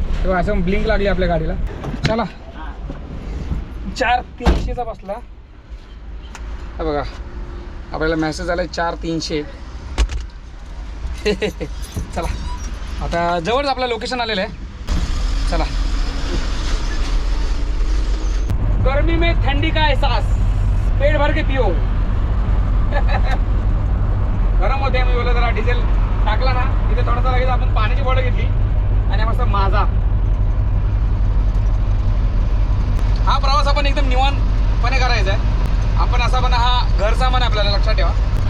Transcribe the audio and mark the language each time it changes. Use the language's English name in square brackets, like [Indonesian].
[Marathi] तेव्हा असं ब्लिंक लागली आपल्या गाडीला. चला 4300चा बसला. हा बघा आपल्याला मेसेज आला 4300. चला आता जवळच आपलं लोकेशन आलेलं आहे. चला. [Hindi] गर्मी में ठंडी का एहसास, पेट भर के पिओ. [Marathi] गरम होते. मी बोललो जरा डिझेल टाकला ना तिथे थोडासा लगेच आपण पाण्याची बॉटल घेतली आणि मस्त माझा. हा प्रवास आपण एकदम निवांतपणे करायचा आहे. आपण असा पण हा घर सामान आहे आपल्याला लक्षात ठेवा.